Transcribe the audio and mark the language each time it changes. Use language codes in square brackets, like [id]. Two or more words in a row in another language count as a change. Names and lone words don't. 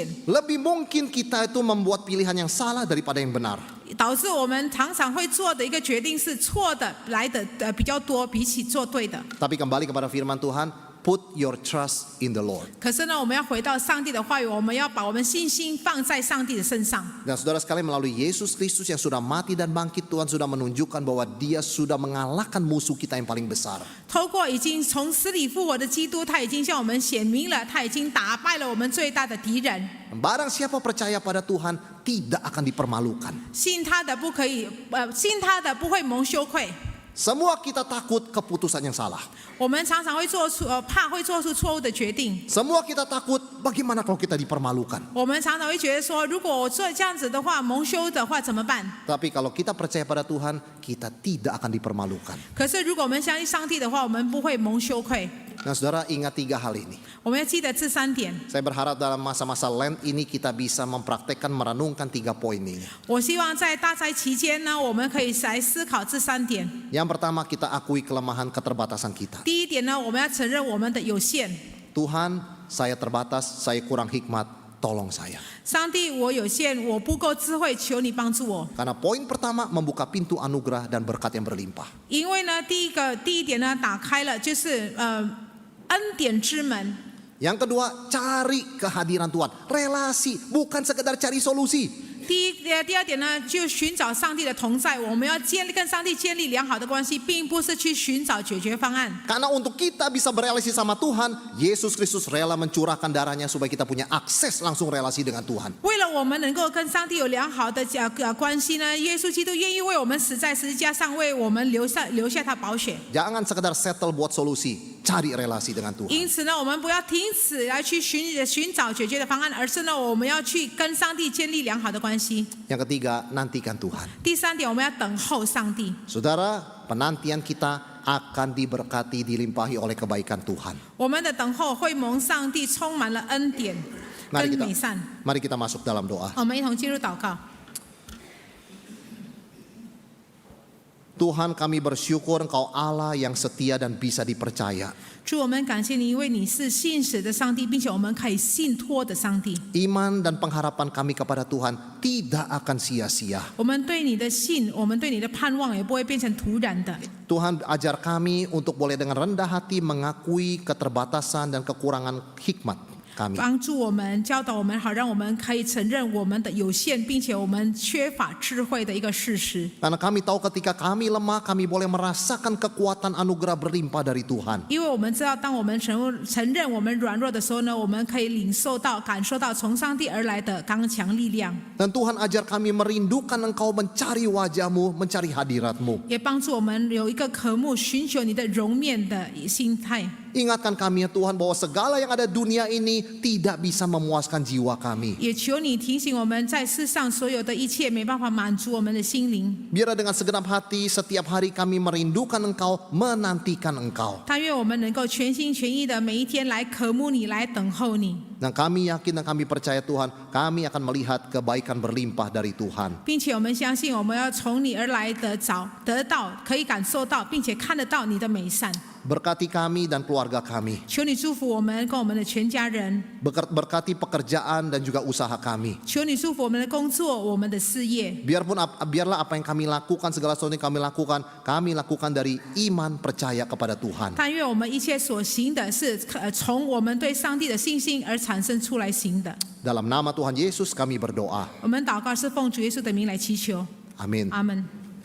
[id] Lebih mungkin kita itu membuat pilihan yang salah daripada yang benar. [zh] 导致我们常常会做的一个决定是错的来的比较多，比起做对的。 [id] Tapi kembali kepada firman Tuhan, [en] put your trust in the Lord. [zh] 可是呢，我们要回到上帝的话语，我们要把我们信心放在上帝的身上。 [id] Dan saudara sekalian, melalui Yesus Kristus yang sudah mati dan bangkit, Tuhan sudah menunjukkan bahwa Dia sudah mengalahkan musuh kita yang paling besar. [zh] 透过已经从死里复活的基督，他已经向我们显明了，他已经打败了我们最大的敌人。 [id] Barang siapa percaya pada Tuhan tidak akan dipermalukan. [zh] 信他的不可以，信他的不会蒙羞愧。 [id] Semua kita takut keputusan yang salah. [zh] 我们常常会做出怕会做出错误的决定。 [id] Semua kita takut bagaimana kalau kita dipermalukan. [zh] 我们常常会觉得说，如果我做这样子的话，蒙羞的话怎么办？ [id] Tapi kalau kita percaya pada Tuhan, kita tidak akan dipermalukan. [zh] 可是如果我们相信上帝的话，我们不会蒙羞愧。 [id] Nah saudara, ingat 3 hal ini. [zh] 我们要记得这3点。 [id] Saya berharap dalam masa-masa Lent ini kita bisa mempraktekkan, merenungkan 3 poin ini. [zh] 我希望在大灾期间呢，我们可以来思考这3点。 [id] Yang pertama, kita akui kelemahan keterbatasan kita. [zh] 第一点呢，我们要承认我们的有限。 [id] Tuhan, saya terbatas, saya kurang hikmat, tolong saya. [zh] 上帝，我有限，我不够智慧，求你帮助我。 [id] Karena poin pertama membuka pintu anugerah dan berkat yang berlimpah. [zh] 因为呢，第一点呢，打开了就是恩典之门。 [id] Yang kedua, cari kehadiran Tuhan. Relasi, bukan sekedar cari solusi. [zh] 第二点呢，就寻找上帝的同在。我们要跟上帝建立良好的关系，并不是去寻找解决方案。 [id] Karena untuk kita bisa berelasi sama Tuhan, Yesus Kristus rela mencurahkan darahnya supaya kita punya akses langsung relasi dengan Tuhan. [zh] 为了我们能够跟上帝有良好的关系呢，耶稣基督愿意为我们死在十字架上，为我们留下他宝血。 [id] Jangan sekedar settle buat solusi, cari relasi dengan Tuhan. [zh] 因此呢，我们不要停止来去寻找解决的方案，而是呢，我们要去跟上帝建立良好的关系。 [id] Yang ketiga, nantikan Tuhan. [zh] 第三点，我们要等候上帝。 [id] Saudara, penantian kita akan diberkati, dilimpahi oleh kebaikan Tuhan. [zh] 我们的等候会蒙上帝充满了恩典跟美善。 [id] Mari kita masuk dalam doa. [zh] 我们一同进入祷告。 [id] Tuhan, kami bersyukur Engkau Allah yang setia dan bisa dipercaya. [zh] 主，我们感谢你，因为你是信实的上帝，并且我们可以信托的上帝。 [id] Iman dan pengharapan kami kepada Tuhan tidak akan sia-sia. [zh] 我们对你的信，我们对你的盼望，也不会变成突然的。 [id] Tuhan ajar kami untuk boleh dengan rendah hati mengakui keterbatasan dan kekurangan hikmat kami. [zh] 帮助我们，教导我们，好让我们可以承认我们的有限，并且我们缺乏智慧的一个事实。 [id] Karena kami tahu ketika kami lemah, kami boleh merasakan kekuatan anugerah berlimpah dari Tuhan. [zh] 因为我们知道，当我们承认我们软弱的时候呢，我们可以感受到从上帝而来的刚强力量， [id] Dan Tuhan ajar kami merindukan Engkau, mencari wajah-Mu, mencari hadirat-Mu. [zh] 也帮助我们有一个渴慕、寻求你的容面的心态。 [id] Ingatkan kami ya Tuhan bahwa segala yang ada dunia ini tidak bisa memuaskan jiwa kami. [zh] 也求你提醒我们在世上所有的一切没办法满足我们的心灵。 [id] Biarlah dengan segenap hati setiap hari kami merindukan Engkau, menantikan Engkau. [zh] 但愿我们能够全心全意的每一天来渴慕你，来等候你， [id] Dan kami yakin dan kami percaya Tuhan, kami akan melihat kebaikan berlimpah dari Tuhan. [zh] 并且我们相信我们要从你而来得到，可以感受到，并且看得到你的美善。 [id] Berkati kami dan keluarga kami. [zh] 求你祝福我们跟我们的全家人， [id] Berkati pekerjaan dan juga usaha kami. [zh] 求你祝福我们的工作、我们的事业。 [id] Biarlah apa yang kami lakukan, segala sesuatu yang kami lakukan dari iman percaya kepada Tuhan. [zh] 但愿我们一切所行的是从我们对上帝的信心而产生出来行的。 [id] Dalam nama Tuhan Yesus kami berdoa. [zh] 我们祷告是奉主耶稣的名来祈求， [id] Amin. [zh] 阿门。